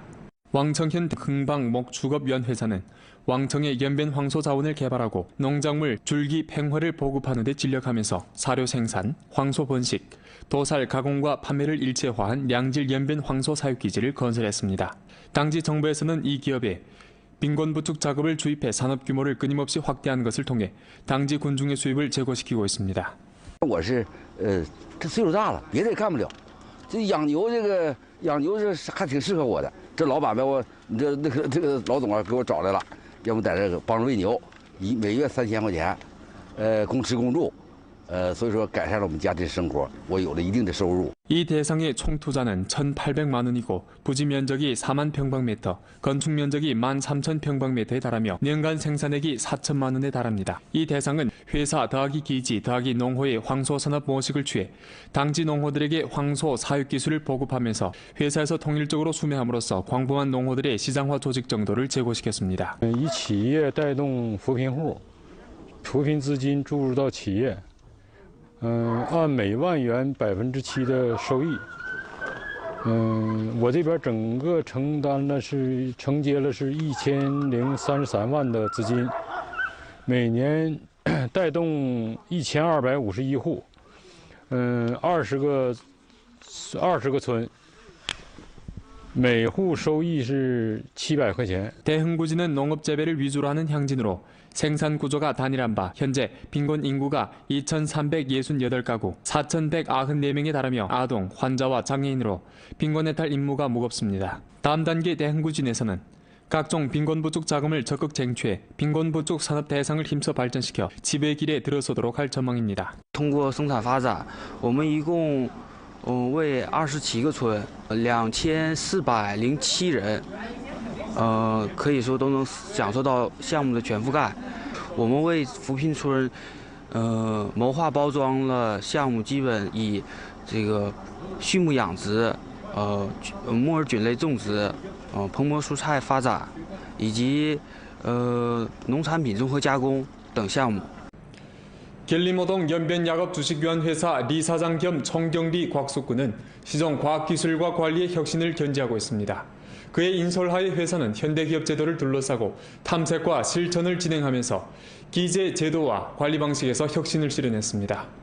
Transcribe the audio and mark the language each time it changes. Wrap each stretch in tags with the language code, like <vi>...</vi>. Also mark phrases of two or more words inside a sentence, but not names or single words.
<ko>왕청현 흥방목축업연회사는 왕청의 연변 황소 자원을 개발하고 농작물 줄기 팽화를 보급하는 데 진력하면서 사료 생산, 황소 번식, 도살 가공과 판매를 일체화한 양질 연변 황소 사육기지를 건설했습니다. 당시 정부에서는 이 기업에 빈곤부축 작업을 주입해 산업 규모를 끊임없이 확대하는 것을 통해 당지 군중의 수입을 제고시키고 있습니다.</ko> <zh>我是这岁数大了，别的也干不了，这养牛是还挺适合我的。这老板把我这个老总给我找来了，要不在这帮着喂牛，每月3000块钱，供吃供住，所以说改善了我们家庭生活，我有了一定的收入。</zh> <ko>이 대상의 총 투자는 1,800만 원이고 부지 면적이 4만 평방미터, 건축 면적이 13,000평방미터에 달하며年간 생산액이 4천만 원에 달합니다. 이 대상은 회사 더하기 기지 더하기 농호의 황소산업 모식을 취해 당지 농호들에게 황소 사육 기술을 보급하면서 회사에서 통일적으로 수매함으로써 광범한 농호들의 시장화 조직 정도를 제고시켰습니다.</ko> <zh>以企业带动扶贫户，扶贫资金注入到企业。按每万元7%的收益，我这边整个承接了是1033万的资金，每年带动1251户，20个村，每户收益是700块钱。</zh> <ko>대흥부지는 농업 재배를 위주로 하는 향진으로 생산 구조가 단일한 바 현재 빈곤 인구가 2,368가구 4,194명에 달하며 아동, 환자와 장애인으로 빈곤 해탈 임무가 무겁습니다. 다음 단계 대흥구진에서는 각종 빈곤부축 자금을 적극 쟁취해 빈곤부축 산업 대상을 힘써 발전시켜 지배 길에 들어서도록 할 전망입니다.</ko> <zh>通过生产发展，我们一共为27个村2407人。可以说都能享受到项目的全覆盖。我们为扶贫村，谋划包装了项目，基本以这个畜牧养殖、木耳菌类种植、蓬勃蔬菜发展，以及农产品综合加工等项目。</zh> <ko>길림호동 연변약업주식유한회사 리 사장 겸 청경리 곽숙군은 시정 과학기술과 관리의 혁신을 견지하고 있습니다. 그의 인솔하에 회사는 현대기업 제도를 둘러싸고 탐색과 실천을 진행하면서 기재 제도와 관리 방식에서 혁신을 실현했습니다.</ko>